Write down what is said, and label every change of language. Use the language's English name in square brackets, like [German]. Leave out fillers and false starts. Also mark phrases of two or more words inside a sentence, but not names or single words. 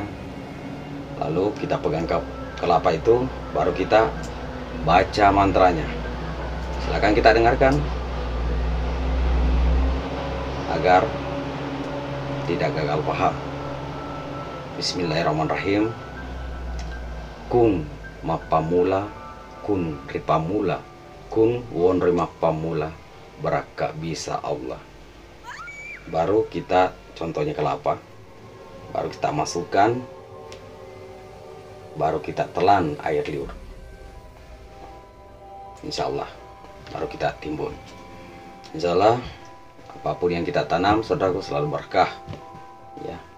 [Indonesian] Lalu kita pegang kelapa itu, baru kita baca mantranya. Silakan kita dengarkan agar tidak gagal paham. Bismillahirrahmanirrahim. Kun mapamula, kun ripamula, kun won rimapamula, beraka bisa Allah. Baru kita contohnya kelapa, baru kita masukkan, baru kita telan air liur, [Arabic] إن شاء الله, [Indonesian] baru kita timbun. [Arabic] إن شاء الله [Indonesian] apapun yang kita tanam saudaraku selalu berkah, ya.